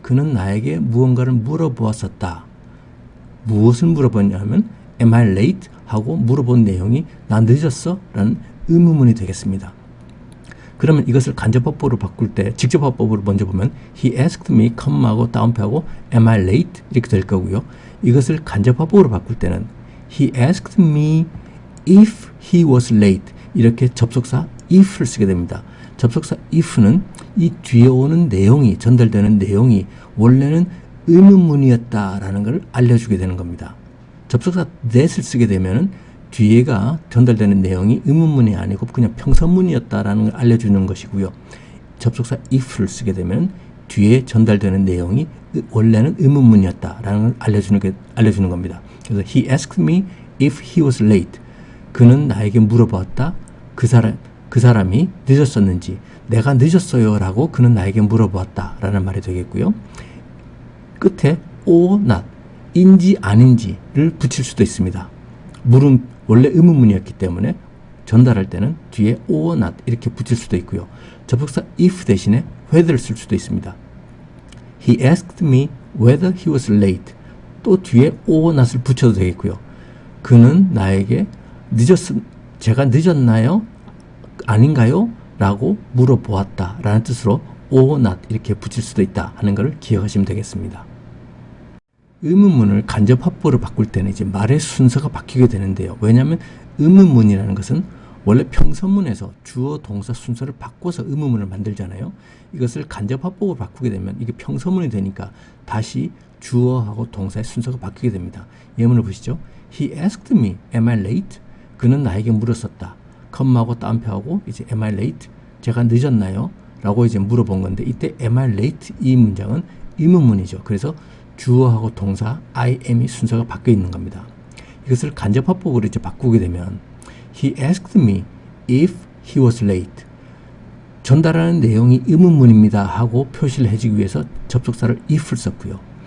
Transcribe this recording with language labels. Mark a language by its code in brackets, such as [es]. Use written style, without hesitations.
[ko] 그는 나에게 무언가를 물어보았었다. 무엇을 물어봤냐 하면 [en] Am I late? [ko] 하고 물어본 내용이 나 늦었어? 라는 의문문이 되겠습니다. 그러면 이것을 간접화법으로 바꿀 때 직접화법으로 먼저 보면 [en] He asked me, [ko] 컴마하고 다운표하고 [en] Am I late? [ko] 이렇게 될 거고요. 이것을 간접화법으로 바꿀 때는 [en] He asked me if he was late. [ko] 이렇게 접속사 if를 쓰게 됩니다. 접속사 if는 이 뒤에 오는 내용이 전달되는 내용이 원래는 의문문이었다라는 걸 알려주게 되는 겁니다. 접속사 that을 쓰게 되면 뒤에가 전달되는 내용이 의문문이 아니고 그냥 평서문이었다라는 걸 알려주는 것이고요. 접속사 if를 쓰게 되면 뒤에 전달되는 내용이 원래는 의문문이었다라는 걸 알려주는 겁니다. 그래서 [en] he asked me if he was late. [ko] 그는 나에게 물어보았다. 그 사람이 늦었었는지 내가 늦었어요 라고 그는 나에게 물어보았다 라는 말이 되겠고요. 끝에 or not 인지 아닌지를 붙일 수도 있습니다. 물은 원래 의문문이었기 때문에 전달할 때는 뒤에 or not 이렇게 붙일 수도 있고요. 접속사 if 대신에 whether를 쓸 수도 있습니다. [en] He asked me whether he was late. [ko] 또 뒤에 or not을 붙여도 되겠고요. 그는 나에게 제가 늦었나요? 아닌가요? 라고 물어보았다 라는 뜻으로 or not 이렇게 붙일 수도 있다 하는 것을 기억하시면 되겠습니다. 의문문을 간접화법으로 바꿀 때는 이제 말의 순서가 바뀌게 되는데요. 왜냐하면 의문문이라는 것은 원래 평서문에서 주어 동사 순서를 바꿔서 의문문을 만들잖아요. 이것을 간접화법으로 바꾸게 되면 이게 평서문이 되니까 다시 주어하고 동사의 순서가 바뀌게 됩니다. 예문을 보시죠. [en] He asked me, am I late? [ko] 그는 나에게 물었었다. 컴마하고 따옴표하고 이제 [en] am I late? [ko] 제가 늦었나요? 라고 이제 물어본 건데 이때 [en] am I late? [ko] 이 문장은 의문문이죠. 그래서 주어하고 동사 I am이 순서가 바뀌어 있는 겁니다. 이것을 간접화법으로 이제 바꾸게 되면 [en] He asked me if he was late. [ko] 전달하는 내용이 의문문입니다 하고 표시를 해주기 위해서 접속사를 if를 썼고요.